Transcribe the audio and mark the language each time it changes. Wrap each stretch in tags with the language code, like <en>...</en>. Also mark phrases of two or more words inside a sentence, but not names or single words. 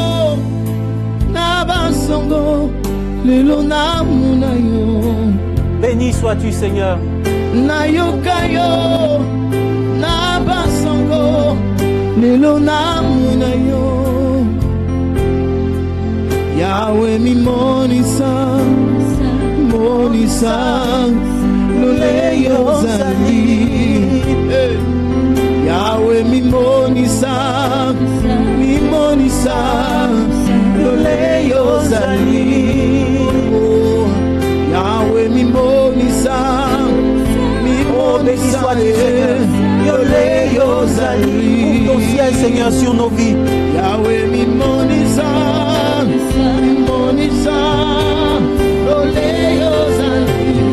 <fr>Béni Béni sois-tu, Seigneur.</fr> <ln>Nayokayo, Nabasango, Nelonamunayo. Yahweh mi monisa, monisa, Loleyo Zali. Yahweh mi monisa, Loleyo Zali. Yahweh mi monisa, Loleyo Zali.</ln> <fr>Ton ciel, Seigneur, sur nos vies.</fr> <ln>Yahweh mi monisa, Loleyo Zali.</ln>